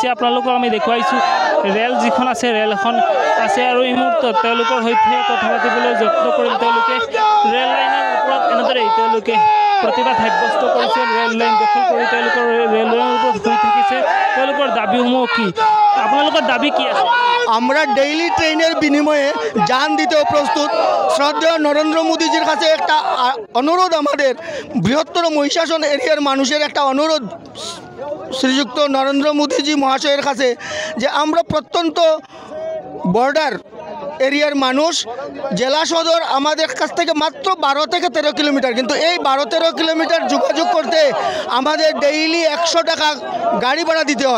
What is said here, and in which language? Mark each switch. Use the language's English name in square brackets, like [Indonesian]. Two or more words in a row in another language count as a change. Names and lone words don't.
[Assamese] আপোনালোকক আমি দেখুৱাইছোঁ ৰেল যিখন আছে, ৰেল এখন আছে, আৰু এই মুহূৰ্তত তেওঁলোকৰ সৈতে কথা পাতিবলৈ যত্ন কৰিল তেওঁলোকে। ৰেল লাইনৰ ওপৰত এনেদৰেই তেওঁলোকে প্ৰতিবাদ সাব্যস্ত কৰিছে। ৰেল লাইন দখল কৰি তেওঁলোকৰ ৰেল লাইনৰ ওপৰত শুই থাকিছে। তেওঁলোকৰ দাবীসমূহ কি, আপোনালোকৰ দাবী কি আছে? [Bangla] আমরা ডেইলি ট্রেনের বিনিময়ে যান দিতেও প্রস্তুত। শ্রদ্ধেয় নরেন্দ্র মোদীজির কাছে একটা অনুরোধ, আমাদের বৃহত্তর মহিষাসন এরিয়ার মানুষের একটা অনুরোধ শ্রীযুক্ত নরেন্দ্র মোদীজি মহাশয়ের কাছে, যে আমরা প্রত্যন্ত বর্ডার এরিয়ার মানুষ, জেলা সদর আমাদের কাছ থেকে মাত্র 12 থেকে 13 কিলোমিটার, কিন্তু এই 12-13 কিলোমিটার যোগাযোগ করতে আমাদের ডেইলি 100 টাকা গাড়ি ভাড়া দিতে হয়।